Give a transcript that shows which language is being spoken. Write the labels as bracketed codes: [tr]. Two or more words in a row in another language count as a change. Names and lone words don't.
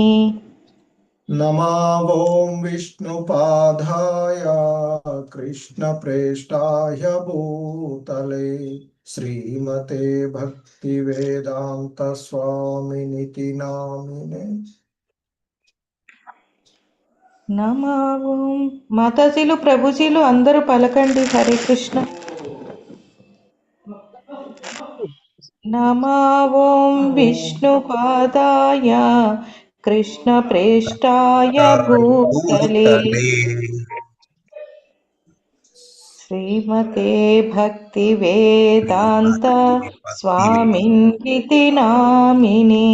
[sa] नमा ओं विष्णुपादाय कृष्णप्रेष्ठाय भूतले श्रीमते भक्तिवेदांत स्वामिनिति नामिने. नमा ओं [te] మాతాజీలు ప్రభుజీలు అందరూ పలకండి [sa] హరే కృష్ణ. नमा ओं विष्णुपादाय कृष्णप्रेष्ठाय भूतले श्रीमते भक्तिवेदांत स्वामिनिति नामिने.